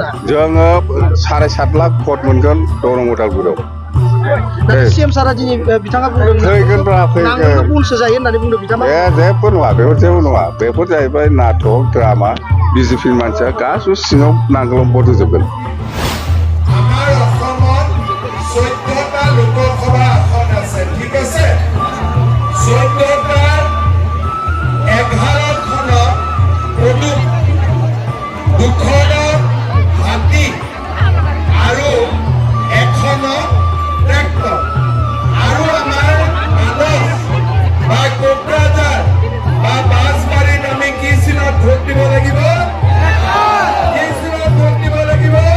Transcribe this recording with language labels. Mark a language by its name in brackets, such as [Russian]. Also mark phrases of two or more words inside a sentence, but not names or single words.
[Bodo] जोङो 7.5 लाख भट मोनगोन दरं अदालगुरियाव सीएम सारा दिनै बिथाङा बुंदों फैगोनब्रा फैगोन बुंसो जायो होननानै बुंदों बिथाङा जेबो नङा जेबो नङा बेफोर जाहैबाय नाटक ड्रामा बिजेपिनि मानसिया गासिबो सिङाव नांगोलाव भट होजोबगोन [Assamese] আমাৰ অসমত 14টা লোকসভা আসন আছে ঠিক আছে 14টাৰ 11খনত প্ৰদূপ 2খন হাতী আৰু এখনত ট্ৰেক্টৰ আৰু আমাৰ মানস বা কোকৰাঝাৰ বা বাঁশবাৰীত আমি কি চিনত ভোট দিব লাগিব কি চিনত ভোট দিব লাগিব